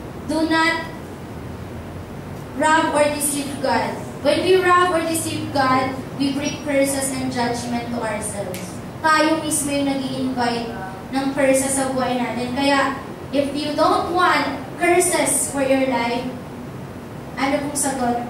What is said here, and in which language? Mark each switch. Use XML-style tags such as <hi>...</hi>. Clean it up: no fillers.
<en>Do not rob or deceive God. When we rob or deceive God, we bring curses and judgment to ourselves.</en> <tl>Tayo mismo yung nag-i-invite ng curses sa buhay natin. Kaya,</tl> <en>if you don't want curses for your life,</en> <tl>ano pong sagot?</tl>